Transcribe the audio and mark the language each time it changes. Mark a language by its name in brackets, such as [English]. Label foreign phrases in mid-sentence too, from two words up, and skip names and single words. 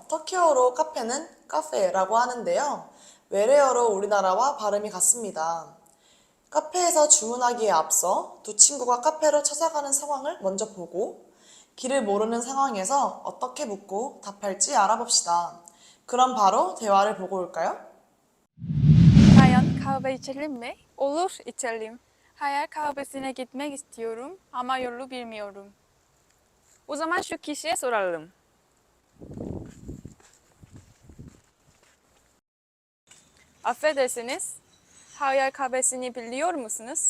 [Korean] 터키어로 카페는 카페라고 하는데요. 외래어로 우리나라와 발음이 같습니다. 카페에서 주문하기에 앞서 두 친구가 카페로 찾아가는 상황을 먼저 보고 길을 모르는 상황에서 어떻게 묻고 답할지 알아봅시다. 그럼 바로 대화를 보고 올까요? [Turkish] Bayan kahve içelim mi? Olur, içelim. Hayal kahvesine gitmek istiyorum ama yolu bilmiyorum. O zaman şu kişiye soralım. Affedersiniz, hayal kahvesini biliyor musunuz?